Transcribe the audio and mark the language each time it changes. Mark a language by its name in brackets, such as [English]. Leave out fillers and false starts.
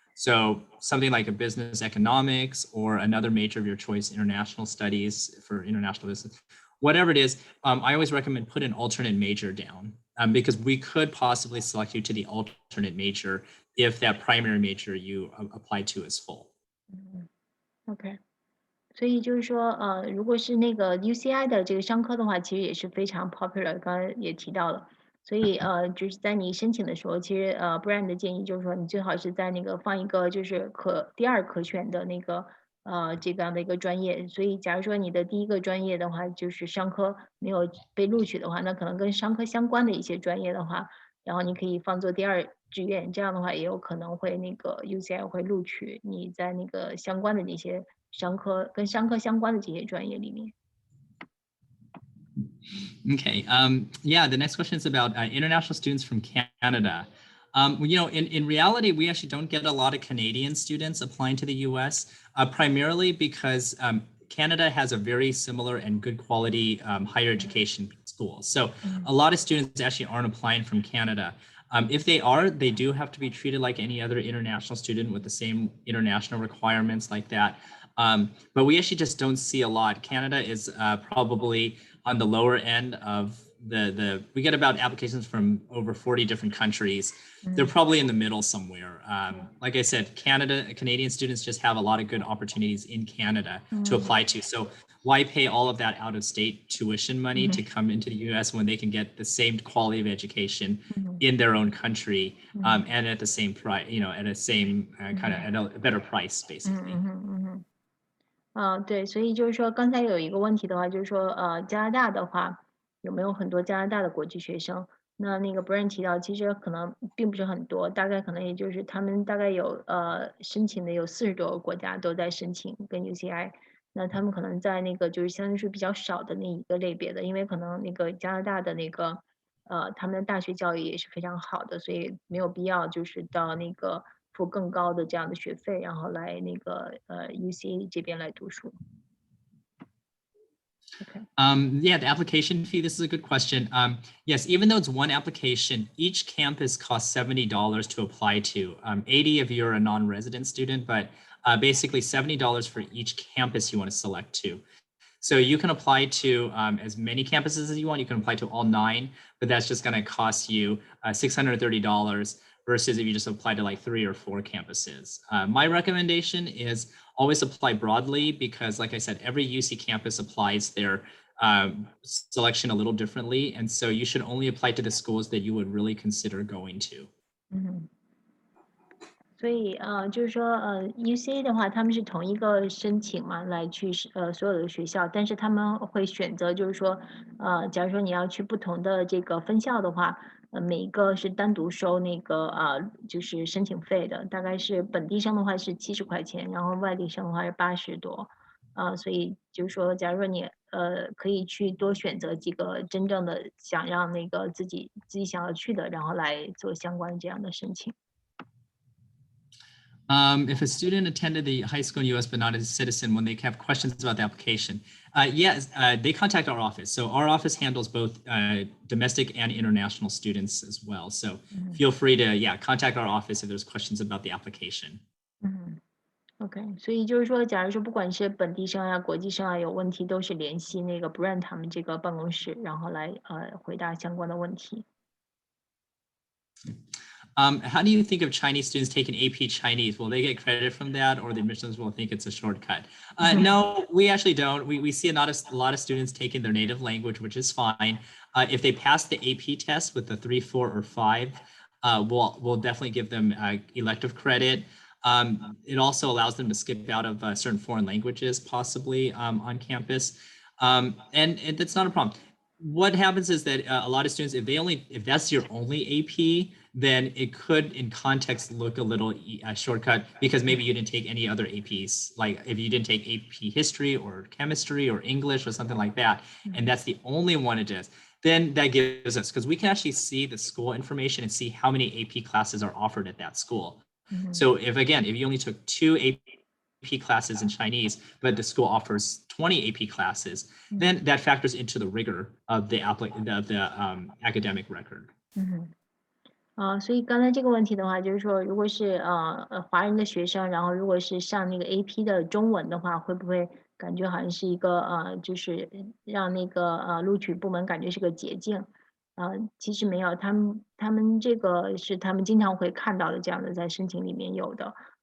[English] So something like a business economics or another major of your choice, international studies for international business, whatever it is, I always recommend put an alternate major down because we could possibly select you to the alternate major if that primary major you apply to is full. Okay. [Chinese] 所以就是说，如果是那个 UCI 的这个商科的话，其实也是非常 popular，刚才也提到了。所以就是在你申请的时候，其实Bryan 的建议就是说，你最好是在那个放一个就是第二可选的那个这样的一个专业。所以假如说你的第一个专业的话，就是商科没有被录取的话，那可能跟商科相关的一些专业的话，然后你可以放作第二志愿，这样的话也有可能会那个 UCI 会录取你在那个相关的那些跟商科相关的这些专业里面。 [English] Okay. Yeah, the next question is about international students from Canada. In reality, we actually don't get a lot of Canadian students applying to the US, primarily because Canada has a very similar and good quality higher education school. So a lot of students actually aren't applying from Canada. If they are, they do have to be treated like any other international student with the same international requirements like that. But we actually just don't see a lot. Canada is probably on the lower end of we get about applications from over 40 different countries. They're probably in the middle somewhere. Like I said, Canadian students just have a lot of good opportunities in Canada to apply to. So why pay all of that out of state tuition money to come into the US when they can get the same quality of education in their own country and at the same price, at a same at a better price, basically. [Chinese] 对，所以就是说刚才有一个问题的话，就是说加拿大的话有没有很多加拿大的国际学生？那个 Bryan 提到，其实可能并不是很多，大概可能也就是他们大概有申请的有40多个国家都在申请跟 UCI，那他们可能在那个就是相当于是比较少的那一个类别的，因为可能那个加拿大的那个他们的大学教育也是非常好的，所以没有必要就是到那个付更高的这样的学费，然后来那个UC 这边来读书。 [English] Okay. Yeah, the application fee, this is a good question. Yes, even though it's one application, each campus costs $70 to apply to. 80 if you're a non-resident student, but basically $70 for each campus you want to select to. So you can apply to as many campuses as you want. You can apply to all 9, but that's just going to cost you $630 versus if you just apply to like 3 or 4 campuses. My recommendation is always apply broadly because, like I said, every UC campus applies their selection a little differently. And so you should only apply to the schools that you would really consider going to. [Chinese] 所以就是说UCA 的话，他们是同一个申请嘛，来去所有的学校，但是他们会选择就是说假如说你要去不同的这个分校的话，每一个是单独收那个就是申请费的，大概是本地生的话是70块钱，然后外地生的话是80多，所以就是说，假如说你可以去多选择几个真正的想让那个自己想要去的，然后来做相关这样的申请。 [English] If a student attended the high school in US but not a citizen, when they have questions about the application, yes, they contact our office. So our office handles both domestic and international students as well. So feel free to, contact our office if there's questions about the application. [Chinese] OK， 所以就是说，假如说不管是本地生啊、国际生啊有问题，都是联系那个 Bryan 他们这个办公室，然后来回答相关的问题。 [English] How do you think of Chinese students taking AP Chinese? Will they get credit from that, or the admissions will think it's a shortcut? No, we actually don't. We see a lot of students taking their native language, which is fine. If they pass the AP test with the 3, 4, or 5, we'll definitely give them elective credit. It also allows them to skip out of certain foreign languages, possibly on campus, and that's not a problem. What happens is that a lot of students, if that's your only AP, then it could in context look a little shortcut because maybe you didn't take any other APs. Like if you didn't take AP history or chemistry or English or something like that, and that's the only one it is, then that gives us, because we can actually see the school information and see how many AP classes are offered at that school. So if you only took 2 AP classes in Chinese, but the school offers 20 AP classes, then that factors into the rigor of the academic record. [Chinese] 所以刚才这个问题的话，就是说，如果是华人的学生，然后如果是上那个 AP 的中文的话，会不会感觉好像是一个就是让那个录取部门感觉是个捷径？其实没有，他们这个是他们经常会看到的这样的在申请里面有的。